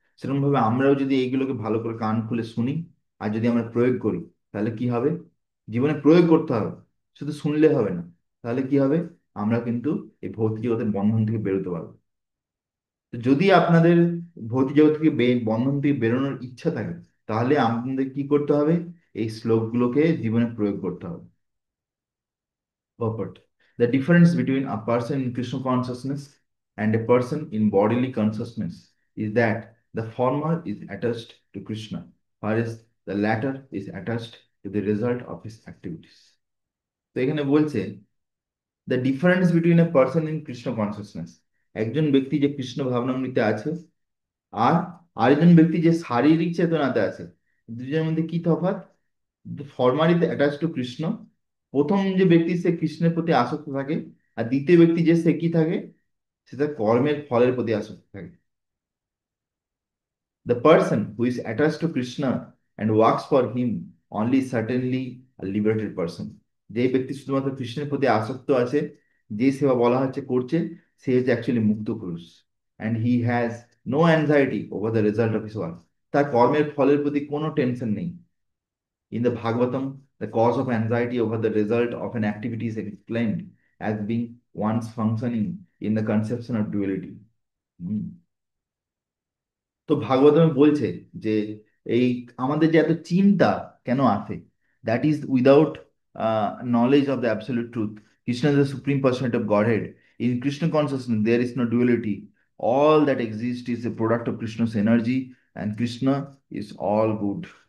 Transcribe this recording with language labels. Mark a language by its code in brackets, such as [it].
[bn] সেরকম ভাবে আমরাও যদি এইগুলোকে ভালো করে কান খুলে শুনি, আর যদি আমরা প্রয়োগ করি, তাহলে কি হবে, জীবনে প্রয়োগ করতে হবে, শুধু শুনলে হবে না। তাহলে কি হবে, আমরা কিন্তু এই ভৌতিক জগতের বন্ধন থেকে বেরোতে পারবো। তো যদি আপনাদের ভৌতিক জগৎ থেকে বন্ধন থেকে বেরোনোর ইচ্ছা থাকে, তাহলে আপনাদের কি করতে হবে, এই শ্লোকগুলোকে জীবনে প্রয়োগ করতে হবে। [en] Purport. The difference between a person in Krishna consciousness and a person in bodily consciousness is that the former is attached to Krishna, whereas the latter is attached to the result of his activities. [bn] তো এখানে বলছে [en] the difference between a person in Krishna consciousness, [bn] একজন ব্যক্তি যে কৃষ্ণ ভাবনামৃতে আছে, আর আরেকজন ব্যক্তি যে শারীরিক চেতনাতে আছে, দুজনের মধ্যে কি তফাৎ। [en] former is attach to Krishna, [bn] প্রথম যে ব্যক্তি সে কৃষ্ণের প্রতি আসক্ত থাকে, আর দ্বিতীয় ব্যক্তি যে সে কি থাকে, সে তার কর্মের ফলের প্রতি আসক্ত থাকে। [en] The person who is attached to Krishna and works for him only certainly a liberated person. [bn] যে ব্যক্তি শুধুমাত্র কৃষ্ণের প্রতি আসক্ত আছে, যে সেবা বলা হচ্ছে করছে, সে হচ্ছে অ্যাকচুয়ালি মুক্ত পুরুষ। [en] And he has no anxiety over the result of his work. [bn] তার কর্মের ফলের প্রতি কোনো টেনশন নেই। [en] In the Bhagavatam, the cause of anxiety over the result of an activity is explained as being one's functioning in the conception of duality. Hmm. [bn] তো ভাগবতমে বলছে যে এই আমাদের যে এত চিন্তা কেন আসে, [en] That is without knowledge of the absolute truth. Krishna is the supreme personality of godhead. In Krishna consciousness there is no duality. All that exist is a product of Krishna's energy, and Krishna is all good.